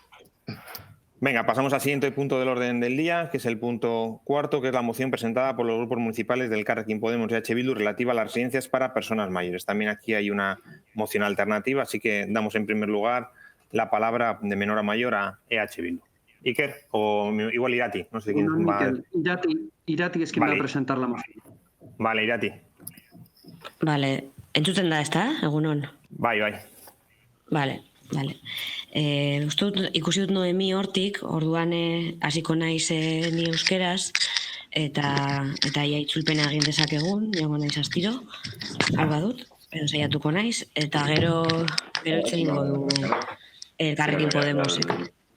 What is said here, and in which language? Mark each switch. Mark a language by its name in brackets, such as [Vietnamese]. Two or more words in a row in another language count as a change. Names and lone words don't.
[Spanish] Venga, pasamos al siguiente punto del orden del día, que es el punto cuarto, que es la moción presentada por los grupos municipales del Elkarrekin Podemos y EH Bildu relativa a las residencias para personas mayores. También aquí hay una moción alternativa, así que damos en primer lugar la palabra de menor a mayor a EH Bildu. Iker, o igual Irati, no sé quién va. Irati es quien va a presentar la moción. Vale, Irati. [Basque] Vale, entzuten da, ezta? Egunon. Bai. [Spanish] Vale. [Basque] Uste dut, ikusi dut Noemi hortik, orduan hasiko naiz ni euskeraz, eta ia itzulpena egin dezakegun, joango naiz astiro, alba dut, edo saiatuko naiz, eta gero itzen ingo du Elkarrekin Podemosek.